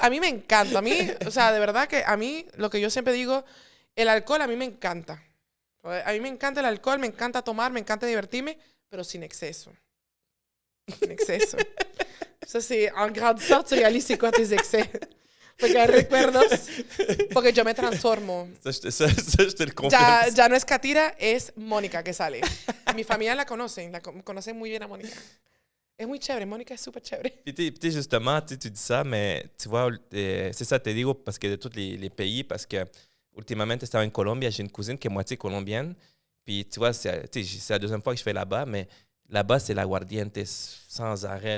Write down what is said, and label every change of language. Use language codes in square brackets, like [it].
[es] A mí me encanta. A mí, o sea, de verdad que a mí, lo que yo siempre digo, el alcohol a mí me encanta. A mí me encanta el alcohol, me encanta tomar, me encanta divertirme, pero sin exceso. Sin exceso. [fr] Ça, c'est en grandissant, tu réalises c'est quoi tes excès. [es] Porque recuerdos, porque yo me transformo. [fr] Ça, je te le confirme. [es] Ya no es Katira, es Mónica que sale. Mi familia la conocen muy bien a Mónica. Es muy chévere, Mónica es súper chévere. [fr] Puis, tu sais, justement, tu dis ça, mais tu vois, c'est ça, [es] te digo, [fr] parce que de tous les pays, parce que, [es] ultimamente, estaba en [fr] Colombie, j'ai une cousine qui est moitié colombienne. Puis, tu vois, c'est la deuxième fois que je fais là-bas, mais Là-bas, c'est l'aguardiente sans arrêt.